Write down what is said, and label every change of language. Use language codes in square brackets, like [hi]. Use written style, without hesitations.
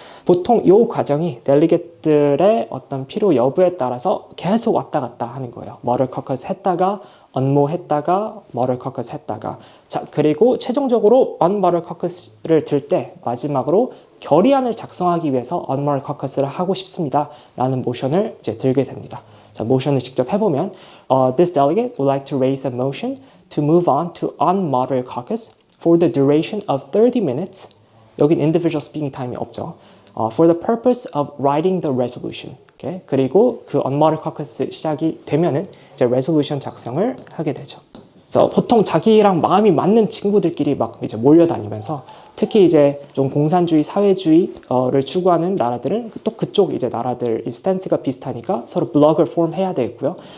[ko] 보통 이 과정이 델리게이트들의 어떤 필요 여부에 따라서 계속 왔다 갔다 하는 거예요. 머럴 커커스 했다가 언모 했다가 머럴 커커스 했다가, 자, 그리고 최종적으로 언머럴 커커스를 들 때 마지막으로 결의안을 작성하기 위해서 언머럴 커커스를 하고 싶습니다 라는 모션을 이제 들게 됩니다. 자, 모션을 직접 해보면 [en] This delegate would like to raise a motion to move on to unmoderated caucus for the duration of 30 minutes. [ko] 여긴 individual speaking time이 없죠. [en] For the purpose of writing the resolution. Okay? [ko] 그리고 그 unmoderated caucus 시작이 되면은 이제 resolution 작성을 하게 되죠. 그래서 보통 자기랑 마음이 맞는 친구들끼리 막 이제 몰려다니면서, 특히 이제 좀 공산주의, 사회주의를 추구하는 나라들은 또 그쪽 이제 나라들 스탠스가 비슷하니까 서로 블럭을 폼해야 되고요.